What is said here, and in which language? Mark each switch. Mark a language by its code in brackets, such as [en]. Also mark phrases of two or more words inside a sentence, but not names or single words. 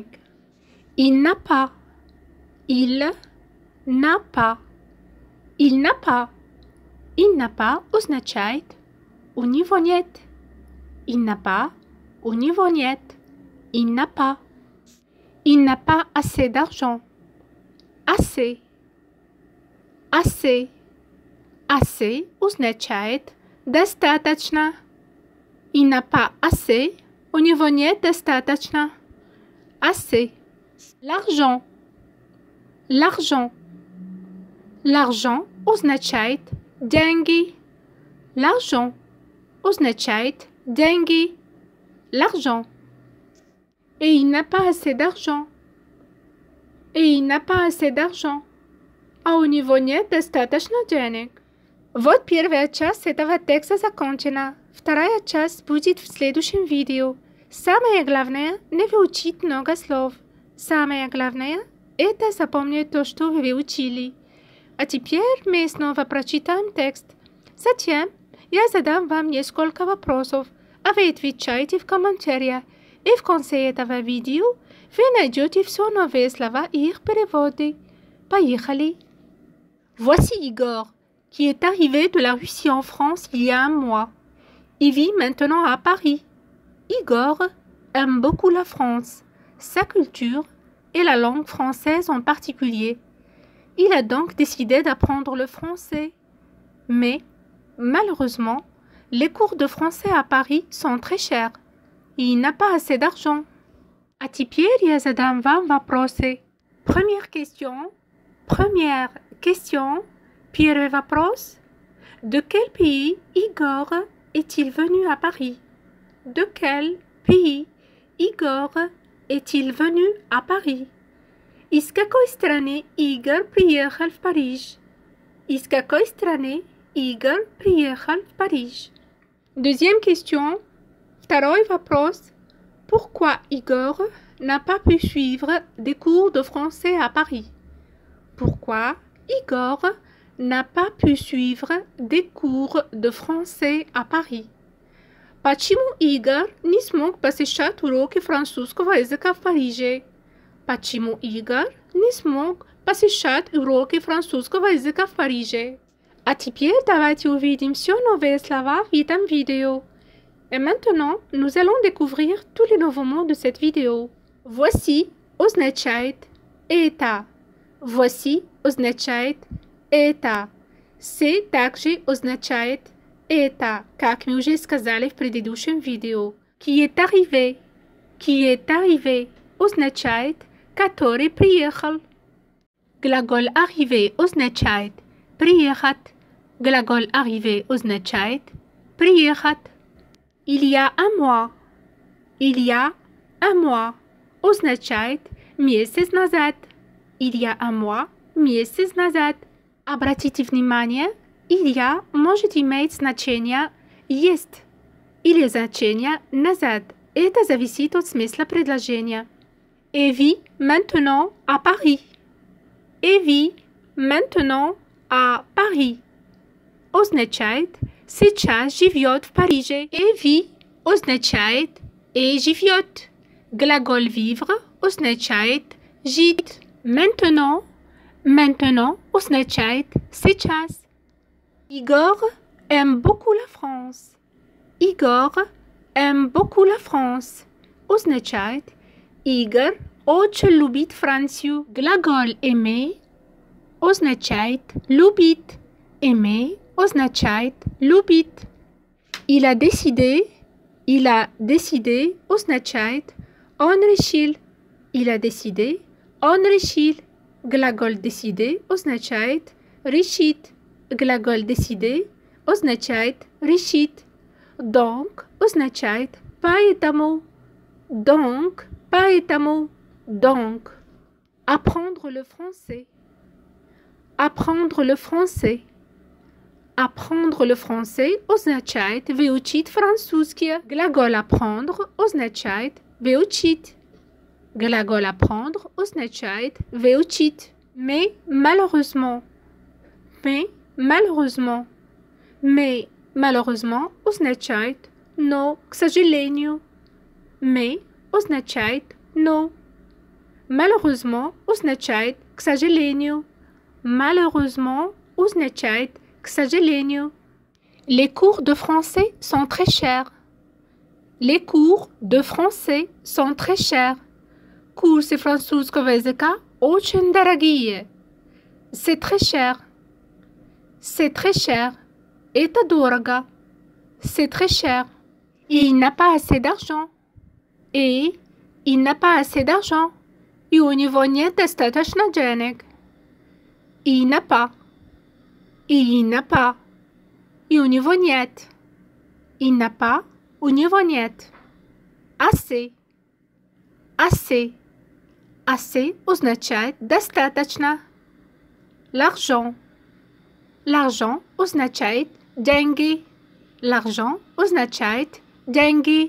[fr] Il n'a pas. Il n'a pas. Il n'a pas. Il n'a pas [ru] означает, у него нет. [fr] Il n'a pas, [ru] у него нет. [fr] Il n'a pas. Il n'a pas assez d'argent. Assez. Assez. [ru] Assez означает достаточно. [fr] Il n'a pas assez. [ru] У него нет достаточно. [fr] Assez. L'argent. L'argent. [ru] L'argent означает деньги. L'argent означает деньги. [fr] L'argent. Et il n'a pas assez d'argent. Et il n'a pas assez d'argent. [ru] А у него нет достаточно денег. Вот первая часть этого текста закончена. Вторая часть будет в следующем видео. Самое главное – не выучить много слов. Самое главное – это запомнить то, что вы выучили. А теперь мы снова прочитаем текст. Затем я задам вам несколько вопросов, а вы отвечаете в комментариях. И в конце этого видео вы найдете все новые слова и их переводы. Поехали! [fr] Voici Igor, qui est arrivé de la Russie en France il y a un mois. Il vit maintenant à Paris. Igor aime beaucoup la France, sa culture et la langue française en particulier. Il a donc décidé d'apprendre le français. Mais, malheureusement, les cours de français à Paris sont très chers. Et il n'a pas assez d'argent. [ru] А теперь я задам вам вопросы. [fr] Première question. [ru] Первый вопрос. [fr] De quel pays Igor est-il venu à Paris? De quel pays Igor est-il venu à Paris? [ru] Из какой страны Игорь приехал в Париж? Из какой страны Игорь приехал в Париж? [fr] Deuxième question. [ru] Второй вопрос. [fr] Pourquoi Igor n'a pas pu suivre des cours de français à Paris? Pourquoi Igor n'a pas pu suivre des cours de français à Paris? [ru] Почему Игорь не смог посещать уроки французского языка в Париже? Почему Игорь не смог посещать уроки французского языка в Париже? А теперь давайте увидим все новые слова в этом видео. [fr] Et maintenant, nous allons découvrir tous les nouveaux mots de cette vidéo. [ru] Voici означает это. Voici означает это. C'est также означает это, как мы уже сказали в предыдущем видео. [fr] Qui est arrivé. Qui est arrivé [ru] означает который приехал. Глагол arrivé означает приехать. Глагол arrivé означает приехать. [fr] Il y a un mois. Il y a un mois [ru] означает месяц назад. [fr] Il y a un mois [ru] месяц назад. Обратите внимание, [fr] il y a [ru] может иметь значение есть или значение назад. Это зависит от смысла предложения. [fr] Et vit maintenant à Paris. Et vit maintenant à Paris [ru] означает сейчас живет в Париже. [fr] Et vit [ru] означает и живет. Глагол vivre означает жить. Maintenant означает сейчас. [fr] Igor aime beaucoup la France. Igor aime beaucoup la France. [ru] Означает Игорь очень любит Францию. Глагол aimer означает любить. Aimer означает любить. [fr] Il a décidé [ru] означает он решил. [fr] Il a décidé, [ru] он решил. Глагол décider означает решить. Глагол décider означает решить. Donc означает поэтому. [fr] Donc, поэтому. Donc. Apprendre le français. Apprendre le français. Apprendre le français [ru] означает выучить французский. Глагол apprendre означает выучить. Глагол apprendre означает выучить. [fr] Mais malheureusement. Mais malheureusement [ru] означает но, к сожалению. Mais означает но. Malheureusement означает к сожалению. Malheureusement означает к сожалению. [fr] Les cours de français sont très chers. Les cours de français sont très chers. [ru] Курсы французского языка очень дорогие. [fr] C'est très cher. C'est très cher. [ru] Это дорого. [fr] C'est très cher. Il n'a pas assez d'argent. И il n'a pas assez d'argent. [ru] И у него нет достаточно денег. [fr] Il n'a pas. Il n'a pas. [ru] И у него нет. [fr] Il n'a pas. [ru] У него нет. [fr] Assez. Assez. [ru] Assez означает достаточно. [fr] L'argent. L'argent [ru] означает деньги. L'argent означает деньги.